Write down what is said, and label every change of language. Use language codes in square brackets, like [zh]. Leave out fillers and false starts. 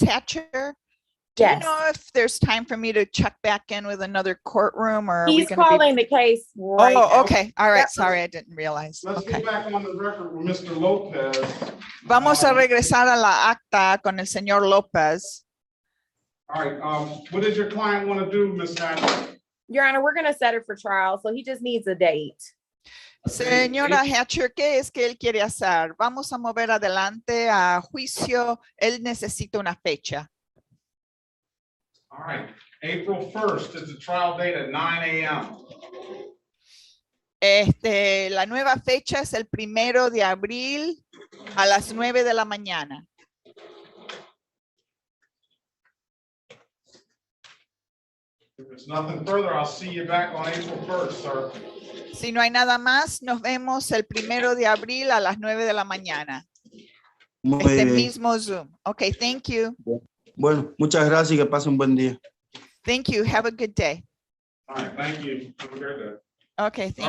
[en] Hatcher, do you know if there's time for me to check back in with another courtroom, or are we He's going to be calling the case right now. Oh, okay. All right. Yep. Sorry, I didn't realize. Let's Okay. get back on the record with Mr. Lopez. [es] Vamos a regresar a la acta con el señor López. [en] All right, what does your client want to do, Ms. Hatcher? Your Honor, we're going to set it for trial, so he just needs a date. [es] Señora Hatcher, ¿qué es que él quiere hacer? Vamos a mover adelante a juicio. Él necesita una fecha. [en] All right, April 1st is the trial date at 9 a.m. [es] La nueva fecha es el 1 de abril a las 9 de la mañana. [en] If there's nothing further, I'll see you back on April 1st, sir. [es] Si no hay nada más, nos vemos el 1 de abril a las 9 de la mañana. Muy bien. Mismo [en] Zoom. Okay, thank you. [es] Bueno, muchas gracias y que pase un buen día. [en] Thank you. Have a good day. All right, thank you. Have a great day. Okay, thank